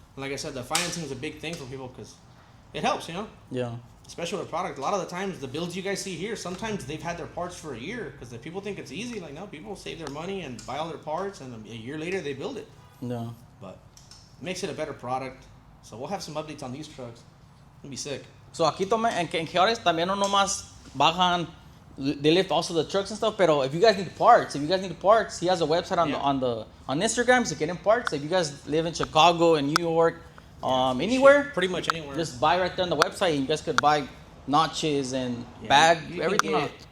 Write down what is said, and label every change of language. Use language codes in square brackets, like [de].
[en] Like I said, the financing is a big thing for people because it helps, Yeah. Especially with a product. A lot of the times, the builds you guys see here, sometimes they've had their parts for a year because the people think it's easy. Like, no, people save their money and buy all their parts, and a year later they build it. No. But it makes it a better product. So we'll have some updates on these trucks. It'll be sick. [es] So aquí en Geores también no nomás bajan. [en] They lift also the trucks and stuff. [es] Pero [en] if you guys need parts, he has a website on Instagram. So getting parts. If you guys live in Chicago and New York. Anywhere, pretty much anywhere. Just buy right there on the website. And you guys could buy notches and everything.